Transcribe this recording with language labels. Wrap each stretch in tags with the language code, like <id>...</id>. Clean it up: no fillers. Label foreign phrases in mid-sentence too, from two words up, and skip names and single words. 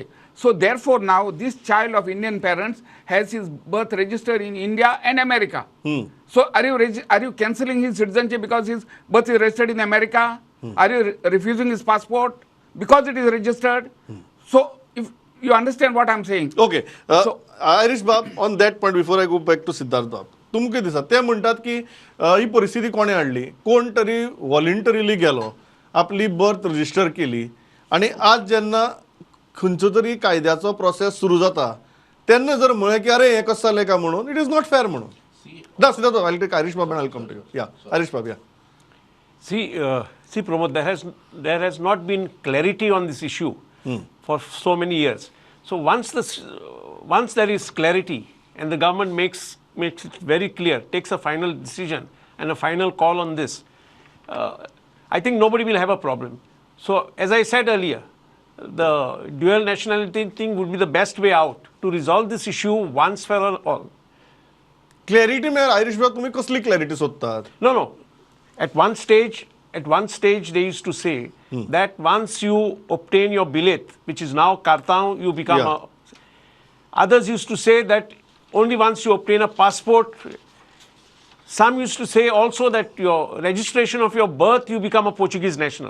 <en>So therefore, now this child of Indian parents has his birth registered in India and America. So are you cancelling his citizenship because his birth is registered in America? Are you refusing his passport because it is registered? So if you understand what I'm saying.</en> <kok>ओके आयरिश बाब</kok> <en>on that point before I go back to</en> <kok>सिद्धार्थ बाब तुमकां दिसता ते म्हणटात की ही परिस्थिती कोणे हाडली कोण तरी व्हॉलंटरीली गेलो आपली</kok> <en>birth register</en> <kok>केली आणि आज जेन्ना खंयचो तरी कायद्याचो प्रोसेस सुरू जाता तेन्ना जर म्हळें की अरे हें कसं जालें काय म्हणून</kok> <en>it is not fair</en> <kok>म्हणून दा सिद्धार्थ बाब</kok> <en>I take</en> <kok>आयरिश बाब</kok> <en>and I come to you</en> <kok>या आयरिश बाब या</kok> <en>See, Pramod, there has not been clarity on this issue for so many years. So once there is clarity and the government makes it very clear, takes a final decision and a final call on this, I think nobody will have a problem. So as I said earlier, the dual nationality thing would be the best way out to resolve this issue once for all.</en> <kok>क्लॅरिटी मेळ्यार आयरिश बाब तुम्ही कसली क्लॅरिटी सोदतात?</kok> <en>No. At one stage they used to say that once you obtain your billet, which is now Kartao, you become Yeah. Others used to say that only once you obtain a passport. Some used to say also that your registration of your birth, you become a Portuguese national.</en>